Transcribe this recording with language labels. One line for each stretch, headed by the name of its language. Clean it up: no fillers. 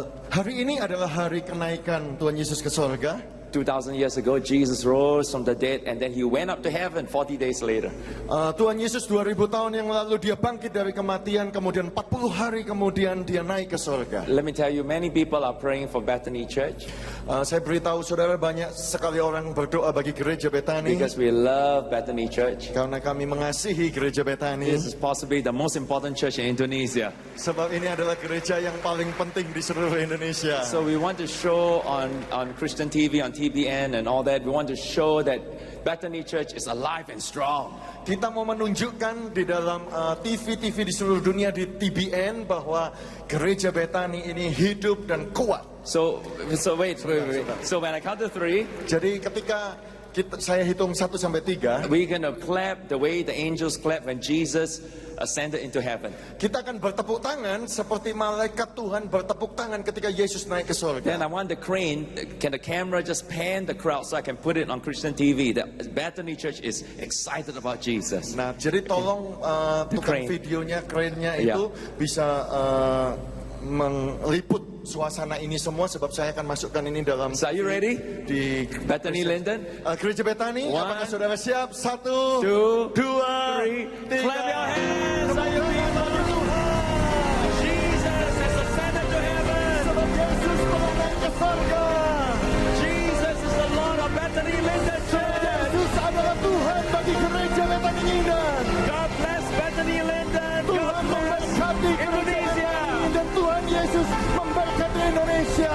Indonesian: Hari ini adalah hari kenaikan Tuhan Yesus ke sorga.
English: 2,000 years ago, Jesus rose from the dead and then he went up to heaven 40 days later.
Indonesian: Tuhan Yesus 2000 tahun yang lalu dia bangkit dari kematian, kemudian 40 hari kemudian dia naik ke sorga.
English: Let me tell you, many people are praying for Bethany Church
Indonesian: Saya beritahu saudara, banyak sekali orang berdoa bagi gereja Betani
English: because we love Bethany Church.
Indonesian: karena kami mengasihi gereja Betani.
English: This is possibly the most important church in Indonesia.
Indonesian: Sebab ini adalah gereja yang paling penting di seluruh Indonesia.
English: So we want to show on Christian TV, on TBN and all that, we want to show that Bethany Church is alive and strong.
Indonesian: Kita mau menunjukkan di dalam TV-TV di seluruh dunia, di TBN, bahwa gereja Betani ini hidup dan kuat.
English: So wait. So when I count to 3,
Indonesian: Jadi ketika saya hitung 1 sampai 3,
English: we're going to clap the way the angels clap when Jesus ascended into heaven.
Indonesian: kita akan bertepuk tangan seperti malaikat Tuhan bertepuk tangan ketika Yesus naik ke
English: Then I want the crane, can the camera just pan the crowd so I can put it on Christian TV? The Bethany Church is excited about Jesus.
Indonesian: Nah, jadi tolong tukang
English: crane.
Indonesian: videonya, kerennya
English: Yeah.
Indonesian: itu bisa meliput suasana ini semua, sebab saya akan masukkan ini dalam
English: So are you ready?
Indonesian: di
English: Bethany Linden?
Indonesian: gereja Betani.
English: One,
Indonesian: Apakah saudara siap? 1,
English: 2, 3.
Indonesian: 3.
English: Clap your hands.
Indonesian: Tepuk tangan bagi Tuhan.
English: Jesus has ascended to heaven.
Indonesian: Sebab Yesus telah naik ke sorga.
English: Jesus is the Lord of Bethany Linden Church.
Indonesian: Yesus adalah Tuhan bagi gereja Betani Linden.
English: God bless Bethany Linden. God
Indonesian: Tuhan
English: bless
Indonesian: memberkati
English: Indonesia.
Indonesian: dan Tuhan Yesus memberkati Indonesia.